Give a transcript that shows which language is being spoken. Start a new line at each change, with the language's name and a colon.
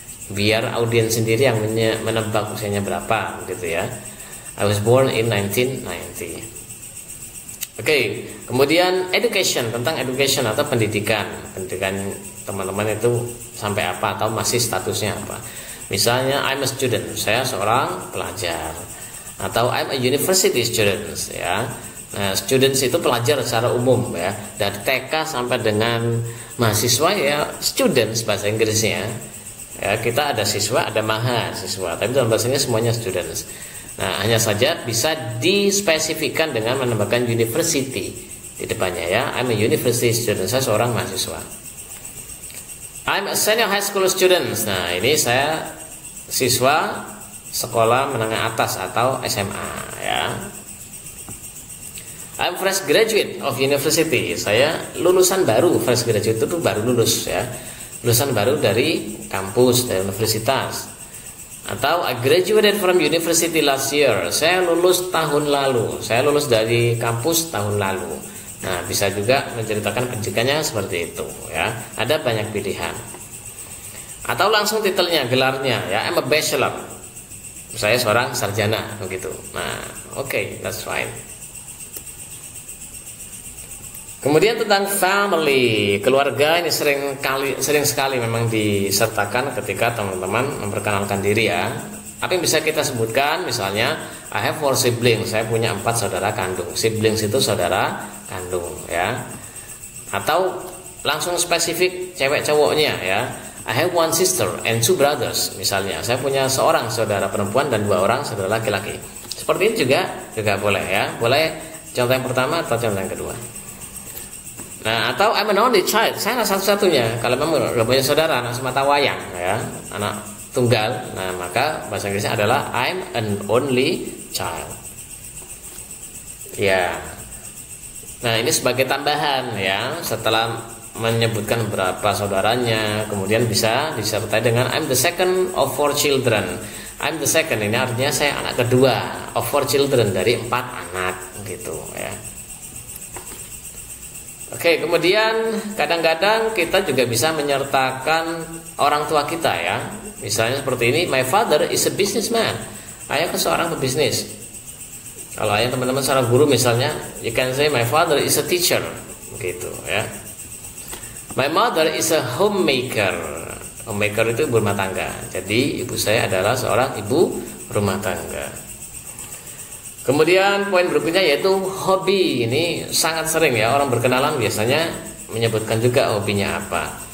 Indonesian: Biar audiens sendiri yang menebak usianya berapa gitu ya.
English: I was born in 1990.
Indonesian: Oke, kemudian education, tentang education atau pendidikan. Pendidikan teman-teman itu sampai apa atau masih statusnya apa. Misalnya
English: I'm a student,
Indonesian: saya seorang pelajar.
English: Atau I'm a university student ya.
Indonesian: Nah, students itu pelajar secara umum ya. Dari TK sampai dengan mahasiswa ya students bahasa Inggrisnya. Ya, kita ada siswa, ada mahasiswa, tapi dalam bahasanya semuanya students. Nah, hanya saja bisa dispesifikkan dengan menambahkan university di depannya ya.
English: I'm a university student,
Indonesian: saya seorang mahasiswa.
English: I'm a senior high school student.
Indonesian: Nah, ini saya siswa sekolah menengah atas atau SMA ya.
English: I'm fresh graduate of university.
Indonesian: Saya lulusan baru, fresh graduate itu baru lulus ya. Lulusan baru dari kampus, dari universitas.
English: Atau I graduated from university last year.
Indonesian: Saya lulus tahun lalu. Saya lulus dari kampus tahun lalu. Nah, bisa juga menceritakan pendidikannya seperti itu ya. Ada banyak pilihan. Atau langsung titelnya, gelarnya ya.
English: I'm a bachelor.
Indonesian: Saya seorang sarjana begitu.
English: Nah, oke, that's fine.
Indonesian: Kemudian tentang family, keluarga ini sering sekali memang disertakan ketika teman-teman memperkenalkan diri ya. Apa yang bisa kita sebutkan? Misalnya
English: I have 4 siblings,
Indonesian: saya punya 4 saudara kandung. Siblings itu saudara kandung ya. Atau langsung spesifik cewek cowoknya ya.
English: I have 1 sister and 2 brothers.
Indonesian: Misalnya saya punya seorang saudara perempuan dan 2 orang saudara laki-laki. Seperti ini juga boleh ya. Boleh contoh yang pertama atau contoh yang kedua. Nah, atau
English: I'm an only child,
Indonesian: saya satu-satunya. Kalau memang nggak punya saudara, anak semata wayang, ya, anak tunggal, nah maka bahasa Inggrisnya adalah I'm an only child. Ya, nah ini sebagai tambahan ya, setelah menyebutkan berapa saudaranya, kemudian bisa disertai dengan
English: I'm the second of 4 children.
Indonesian: I'm the second ini artinya saya anak kedua
English: of 4 children,
Indonesian: dari 4 anak gitu ya. Oke, kemudian kadang-kadang kita juga bisa menyertakan orang tua kita ya. Misalnya seperti ini,
English: my father is a businessman.
Indonesian: Ayahku seorang pebisnis. Kalau ayah teman-teman seorang guru misalnya,
English: you can say my father is a teacher,
Indonesian: gitu ya.
English: My mother is a homemaker.
Indonesian: Homemaker itu ibu rumah tangga. Jadi ibu saya adalah seorang ibu rumah tangga. Kemudian poin berikutnya yaitu hobi. Ini sangat sering ya, orang berkenalan biasanya menyebutkan juga hobinya apa.